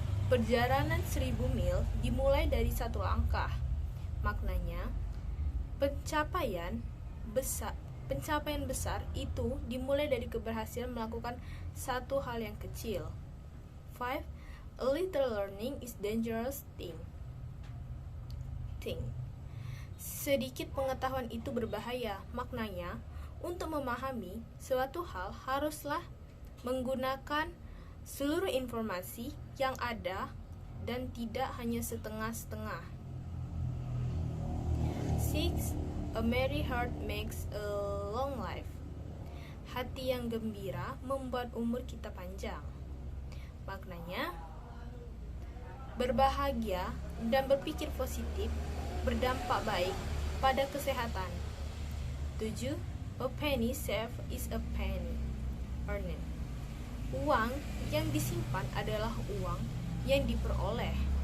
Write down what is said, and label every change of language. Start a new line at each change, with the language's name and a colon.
Indonesian: Perjalanan 1000 mil dimulai dari satu langkah. Maknanya, pencapaian besar itu dimulai dari keberhasilan melakukan satu hal yang kecil. 5.
English: A little learning is dangerous thing.
Indonesian: Sedikit pengetahuan itu berbahaya. Maknanya, untuk memahami suatu hal haruslah menggunakan seluruh informasi yang ada dan tidak hanya setengah-setengah. 6.
English: A merry heart makes a long life.
Indonesian: Hati yang gembira membuat umur kita panjang. Maknanya, berbahagia dan berpikir positif berdampak baik pada kesehatan. 7.
English: A penny saved is a penny earned.
Indonesian: Uang yang disimpan adalah uang yang diperoleh.